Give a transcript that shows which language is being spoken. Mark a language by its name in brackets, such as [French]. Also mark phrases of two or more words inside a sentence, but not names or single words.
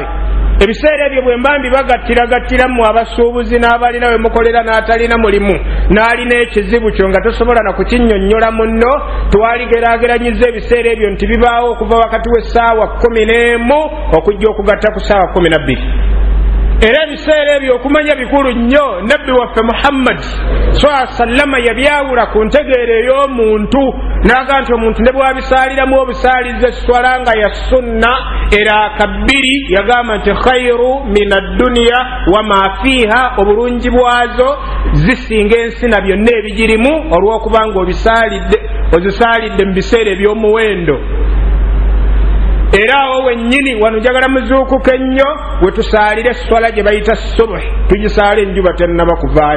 [Ganda] Ebiseera ebyo bwe mba mbibagattiramu abasuubuzi n'abalina we mukolera n'atalina mulimu n'alina ekizibu kyo nga tosobola na kukinnyonnyola munno, twaligeraageranyiza ebiseera ebyo nti bibaawo okuva wakati w'essaawa 11 okujja okugatta ku ssaawa 12. Era ebiseera ebyo okumanya bikulu nnyo. Nabbi waffe Muhammad [Arabic] صلى الله عليه وسلم [Ganda] yabyawula ku ntegeero ey'omuntu, n'aga nti omuntu ne bw'abisaaliramu obusaalize swala nga ya sunna era 2, yagamba nti [Arabic] خير من الدنيا وما فيها, [Ganda] obulungi bwazo zisinga ensi na byonna ebigirimu, olw'okubanga ozisaalidde mu biseera eby'omuwendo. Era awo wennyini wano njagala muzuukuke ennyo we tusaalira esswala gye bayita subuhi, tugisaala enjuba tennaba kuvaayo.